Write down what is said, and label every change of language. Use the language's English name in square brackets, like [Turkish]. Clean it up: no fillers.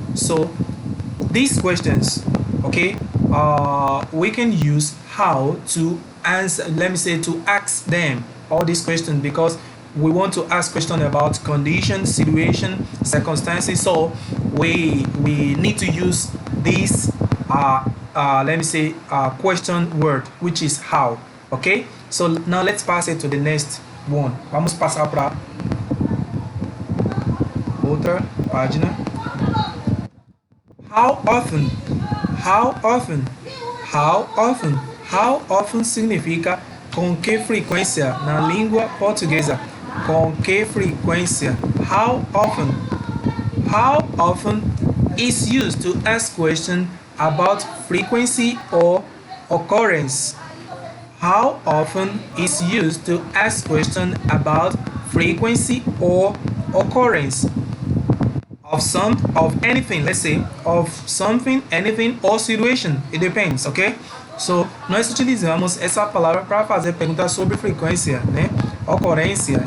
[English] So, these questions, okay, we can use how to answer, let me say, to ask them all these questions because we want to ask questions about condition, situation, circumstances. So, we need to use this, let me say, question word, which is how, okay? So, now let's pass it to the next one. [Portuguese] Vamos passar para outra página. [English] How often? How often? How often? [Portuguese] How often significa com que frequência na língua portuguesa. Com que frequência? How often? [English] How often is used to ask questions about frequency or occurrence. How often is used to ask questions about frequency or occurrence of anything, let's say, of something, anything or situation. It depends, ok? [Portuguese] So, nós utilizamos essa palavra para fazer perguntas sobre frequência, né? Ocorrência.